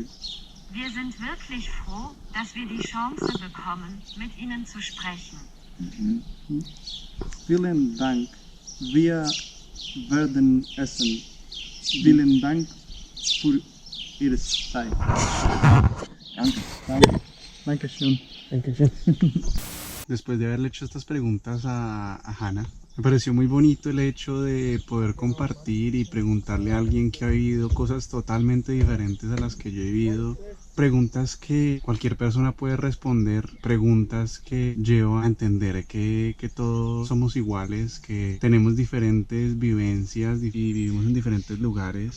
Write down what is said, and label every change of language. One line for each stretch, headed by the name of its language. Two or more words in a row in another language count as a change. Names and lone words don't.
German: Wir sind wirklich froh, dass wir die Chance bekommen, mit Ihnen zu sprechen. Vielen Dank. Wir werden essen. Vielen Dank für Ihre Zeit. Danke. Danke. Dankeschön. Dankeschön.
Spanish: Después de haberle hecho estas preguntas a Hannah, me pareció muy bonito el hecho de poder compartir y preguntarle a alguien que ha vivido cosas totalmente diferentes a las que yo he vivido. Preguntas que cualquier persona puede responder, preguntas que llevan a entender que todos somos iguales, que tenemos diferentes vivencias y vivimos en diferentes lugares.